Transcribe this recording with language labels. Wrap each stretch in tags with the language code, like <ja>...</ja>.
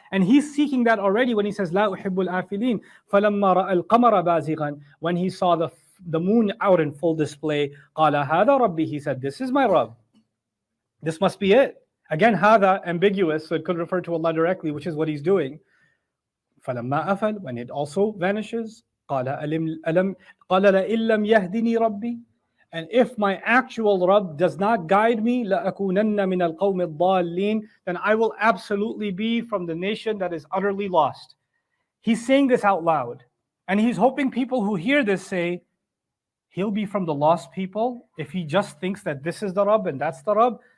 <en>And he's seeking that already when he says,</en> <ar>La uhibbul afilin. فَلَمَّا رَأَى الْقَمَرَ بَازِغًا.</ar> <en>When he saw the moon out in full display,</en> <ar>قَالَ هَذَا رَبِّي.</ar> <en>He said, this is my Rabb. This must be it. Again, هذا ambiguous, so it could refer to Allah directly, which is what he's doing.</en> <ar>فَلَمَّا أَفَلْ.</ar> <en>When it also vanishes,</en> <ar>قَالَ لَئِن لَّمْ يَهْدِنِي رَبِّي.</ar> <en>And if my actual Rabb does not guide me,</en> <ar>لَأَكُونَنَّ مِنَ الْقَوْمِ الضَّالِّينَ.</ar> <en>Then I will absolutely be from the nation that is utterly lost. He's saying this out loud. And he's hoping people who hear this say, he'll be from the lost people if he just thinks that this is the Rabb and that's the Rabb.</en>